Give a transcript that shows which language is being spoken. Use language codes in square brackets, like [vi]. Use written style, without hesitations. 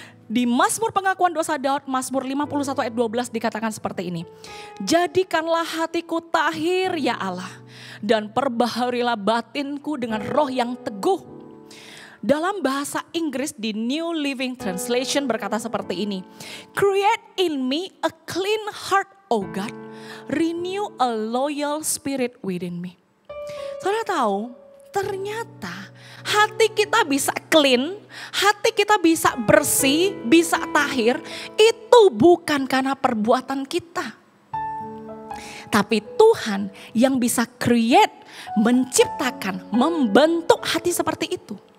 [id] Di Mazmur pengakuan dosa Daud, Mazmur 51 ayat 12 dikatakan seperti ini. Jadikanlah hatiku tahir ya Allah, dan perbaharilah batinku dengan roh yang teguh. Dalam bahasa Inggris di New Living Translation berkata seperti ini. [en] Create in me a clean heart, O God. Renew a loyal spirit within me. [id] Saudara tahu, ternyata hati kita bisa clean, hati kita bisa bersih, bisa tahir, itu bukan karena perbuatan kita. Tapi Tuhan yang bisa create, menciptakan, membentuk hati seperti itu.